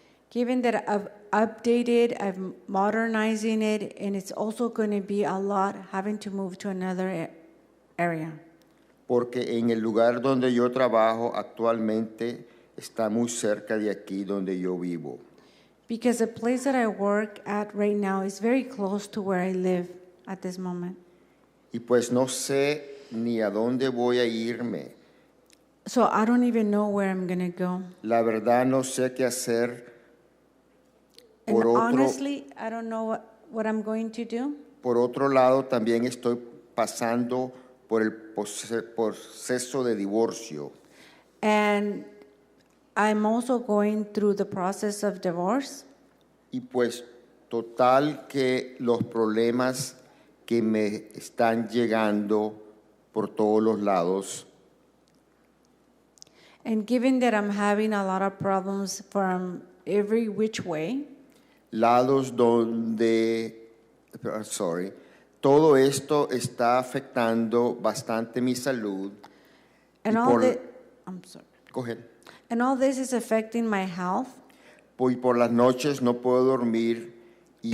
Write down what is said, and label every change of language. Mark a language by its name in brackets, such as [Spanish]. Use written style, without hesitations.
[English] Given that I've updated, I'm modernizing it, and it's also going to be a lot having to move to another area. [Spanish] Porque en el lugar donde yo trabajo actualmente está muy cerca de aquí donde yo vivo. [English] Because the place that I work at right now is very close to where I live at this moment. [Spanish] Y pues no sé ni a dónde voy a irme. [English] So I don't even know where I'm going to go. [Spanish] La verdad no sé qué hacer. [English] And honestly, I don't know what I'm going to do. [Spanish] Por otro lado, también estoy pasando por el proceso de divorcio. [English] And I'm also going through the process of divorce. [Spanish] Y pues total que los problemas que me están llegando por todos los lados. [English] And given that I'm having a lot of problems from every which way. [Spanish] Lados donde sorry, todo esto está afectando bastante mi salud. [English] And [Spanish] y [English] all [Spanish] por, [English] the, I'm sorry. go ahead. And all this is affecting my health. [Spanish] Y por las noches no puedo dormir y